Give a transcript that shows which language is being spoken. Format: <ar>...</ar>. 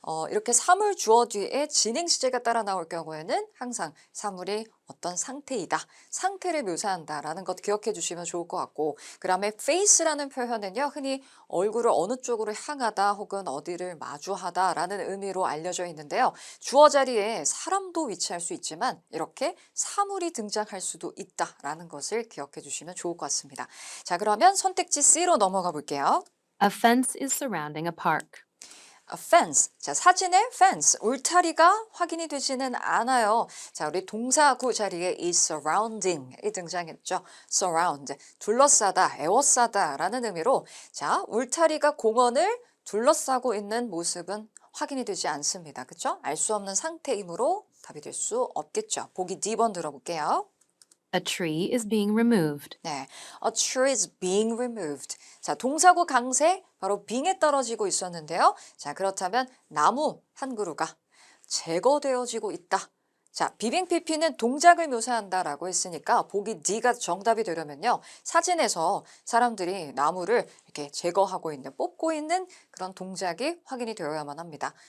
<ko>이렇게 사물 주어 뒤에 진행 시제가 따라 나올 경우에는 항상 사물이 어떤 상태이다, 상태를 묘사한다라는 것 기억해 주시면 좋을 것 같고, 그 다음에 face라는 표현은요, 흔히 얼굴을 어느 쪽으로 향하다 혹은 어디를 마주하다라는 의미로 알려져 있는데요. 주어 자리에 사람도 위치할 수 있지만 이렇게 사물이 등장할 수도 있다라는 것을 기억해 주시면 좋을 것 같습니다. 자, 그러면 선택지 C로 넘어가 볼게요.</ko> <en>A fence is surrounding a park. A fence.</en> <ko>자, 사진의 fence, 울타리가 확인이 되지는 않아요. 자, 우리 동사구 자리에 is surrounding이 등장했죠. surround, 둘러싸다, 에워싸다라는 의미로 자, 울타리가 공원을 둘러싸고 있는 모습은 확인이 되지 않습니다. 그렇죠? 알 수 없는 상태이므로 답이 될 수 없겠죠. 보기 D번 들어볼게요.</ko> <en>A tree is being removed. 네, a tree is being removed.</en> <ko>자, 동사구 강세 바로 being에 떨어지고 있었는데요. 자, 그렇다면 나무 한 그루가 제거되어지고 있다. 자, 비빙 PP는 동작을 묘사한다라고 했으니까 보기 D가 정답이 되려면요. 사진에서 사람들이 나무를 이렇게 제거하고 있는, 뽑고 있는 그런 동작이 확인이 되어야만 합니다.</ko>